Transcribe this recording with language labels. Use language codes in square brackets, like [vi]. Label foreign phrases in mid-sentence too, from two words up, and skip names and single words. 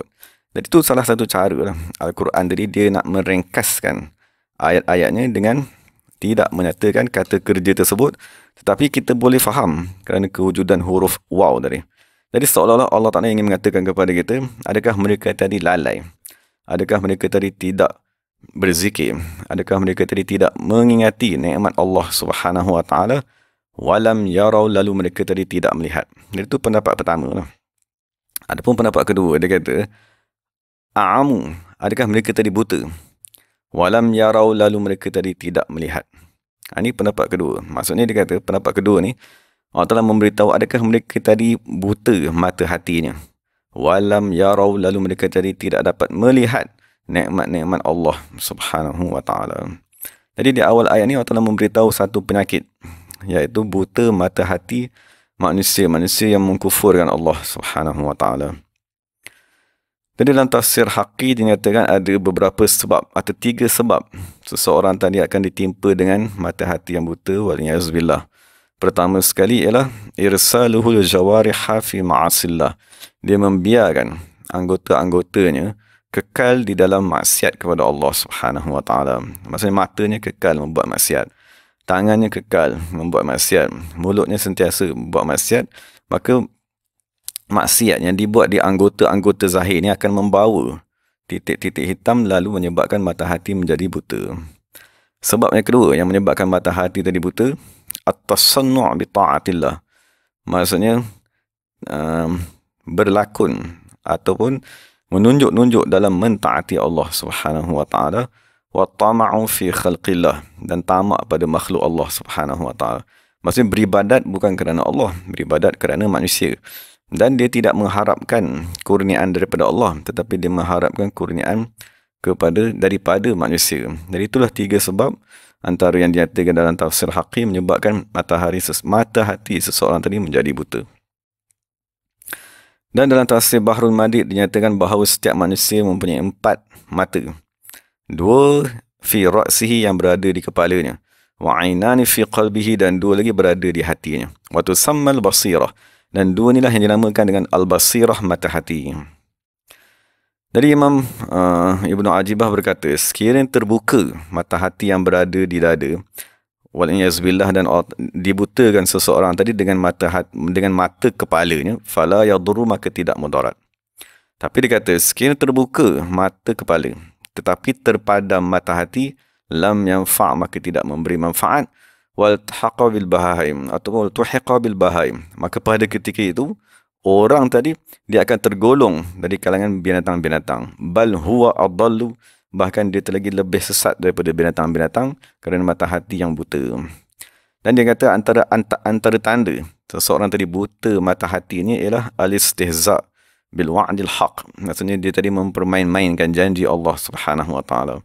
[ms] Jadi itu salah satu cara lah. Al-Quran tadi dia nak meringkaskan ayat-ayatnya dengan tidak menyatakan kata kerja tersebut, tetapi kita boleh faham kerana kewujudan huruf waw tadi. Jadi seolah-olah Allah Ta'ala ingin mengatakan kepada kita, adakah mereka tadi lalai? Adakah mereka tadi tidak berzikir? Adakah mereka tadi tidak mengingati nikmat Allah [ar] سبحانه وتعالى? ولم يروا, [ms] lalu mereka tadi tidak melihat. Jadi itu pendapat pertama lah. Adapun pendapat kedua, dia kata a'amu, adakah mereka tadi buta? [ar] ولم يروا, [ms] lalu mereka tadi tidak melihat. Ini pendapat kedua. Maksudnya dia kata pendapat kedua ni, Allah Ta'ala memberitahu adakah mereka tadi buta mata hatinya. [ar] ولم يروا, [ms] lalu mereka jadi tidak dapat melihat nikmat-nikmat Allah [ar] سبحانه وتعالى. [ms] Jadi di awal ayat ni Allah Taala memberitahu satu penyakit, iaitu buta mata hati manusia yang mengkufurkan Allah [ar] سبحانه وتعالى. [ms] Jadi dalam tafsir Haqi dinyatakan ada beberapa sebab atau 3 sebab seseorang tadi akan ditimpa dengan mata hati yang buta, waliyazbillah. [ar] Pertama sekali ialah إرساله الجوارح في معاصي الله. [ms] Dia membiarkan anggota-anggotanya kekal di dalam maksiat kepada Allah [ar] سبحانه وتعالى. [ms] Maksudnya matanya kekal membuat maksiat, tangannya kekal membuat maksiat, mulutnya sentiasa membuat maksiat, maka maksiat yang dibuat di anggota-anggota zahir ini akan membawa titik-titik hitam lalu menyebabkan mata hati menjadi buta. Sebab yang kedua yang menyebabkan mata hati tadi buta, [ar] التصنع بطاعة الله. [ms] Maksudnya berlakon ataupun menunjuk-nunjuk dalam mentaati Allah [ar] سبحانه وتعالى, وطمعه في خلق الله, [ms] dan tamak pada makhluk Allah [ar] سبحانه وتعالى. [ms] Maksudnya beribadat bukan kerana Allah, beribadat kerana manusia. Dan dia tidak mengharapkan kurniaan daripada Allah, tetapi dia mengharapkan kurniaan daripada manusia. Jadi itulah 3 sebab antara yang dinyatakan dalam tafsir Haqi menyebabkan mata hati seseorang tadi menjadi buta. Dan dalam tafsir Bahrul Madid dinyatakan bahawa setiap manusia mempunyai 4 mata. [ar] 2 في رأسه, [ms] yang berada di kepalanya, [ar] وعينان في قلبه, [ms] dan 2 lagi berada di hatinya, [ar] وتسمى البصيرة, [ms] dan 2 inilah yang dinamakan dengan al-basirah, mata hati. Dari Imam Ibnu Ajibah berkata, sekiranya terbuka mata hati yang berada di dada, waliyazbillah, dan dibutakan seseorang tadi dengan mata kepalanya, [ar] فلا يضر, [ms] maka tidak mudarat. Tapi dia kata, sekiranya terbuka mata kepala tetapi terpadam mata hati, [ar] لم ينفع', [ms] maka tidak memberi manfaat, [ar] والتحق بالبهائم, [ms] atau [ar] ألحق بالبهائم, [ms] maka pada ketika itu orang tadi dia akan tergolong dari kalangan binatang-binatang. [ar] بل هو أضل, [ms] bahkan dia lagi lebih sesat daripada binatang-binatang kerana mata hati yang buta. Dan dia kata antara tanda seseorang tadi buta mata hatinya ialah [ar] الاستهزاء بالوعد الحق. [ms] Maksudnya dia tadi mempermain-mainkan janji Allah [ar] سبحانه وتعالى.